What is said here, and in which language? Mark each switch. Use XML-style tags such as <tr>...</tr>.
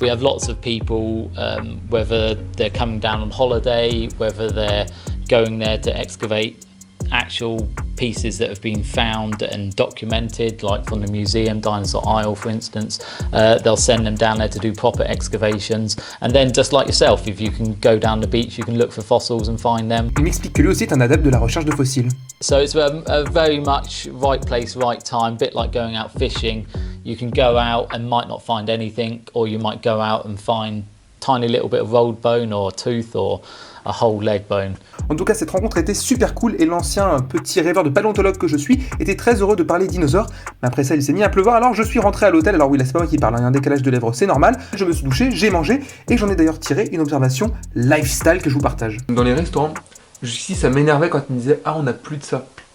<en>We have lots of people, whether they're coming down on holiday, whether they're going there to excavate actual pieces that have been found and documented, like from the museum, Dinosaur Isle for instance. They'll send them down there to do proper excavations, and then just like yourself, if you can go down the beach, you can look for fossils and find them.</en> <fr>Il m'explique que lui aussi est un adepte de la recherche de fossiles.</fr> <en>So it's a very much right place, right time, bit like going out fishing. You can go out and might not find anything, or you might go out and find tiny little bit of rolled bone or a tooth or a whole leg bone.</en> <fr>En tout cas, cette rencontre était super cool et l'ancien petit rêveur de paléontologue que je suis était très heureux de parler dinosaures. Mais après ça, il s'est mis à pleuvoir, alors je suis rentré à l'hôtel. Alors oui, là c'est pas moi qui parle, il y a un décalage de lèvres, c'est normal. Je me suis douché, j'ai mangé et j'en ai d'ailleurs tiré une observation lifestyle que je vous partage. dans les restaurants, jusqu'ici ça m'énervait quand ils me disaient ah on a plus de ça.</fr>